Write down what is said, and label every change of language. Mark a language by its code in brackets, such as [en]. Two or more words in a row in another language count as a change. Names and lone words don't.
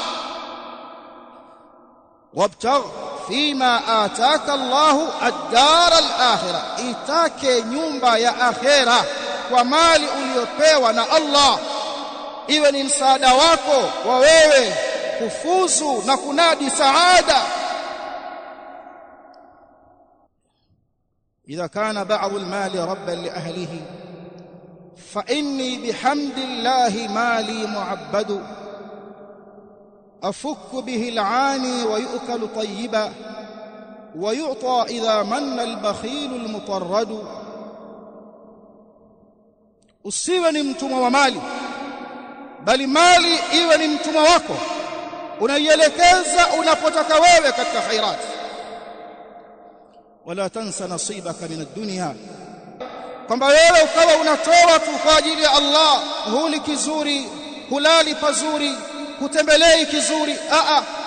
[ar] وابتغ فيما آتاك الله الدار الآخرة, [sw] itake nyumba ya akhera kwa mali uliyopewa na Allah, iwe ni msaada wako wa wewe kufuzu na kunadi saada. [ar] إذا كان بعض المال ربا لأهله فإني بحمد الله مالي معبد، أفك به العاني ويؤكل طيبا، ويعطى إذا من البخيل المطرد. [sw] usiwe ni mtumwa wa mali, bali mali iwe ni mtumwa wako, unaielekeza unapotaka wewe katika khairati. [ar] ولا تنس نصيبك من الدنيا, [sw] kwamba wewe ukawa unatoa tu kwa ajili ya Allah, huli kizuri, hulali pazuri, hutembelei kizuri.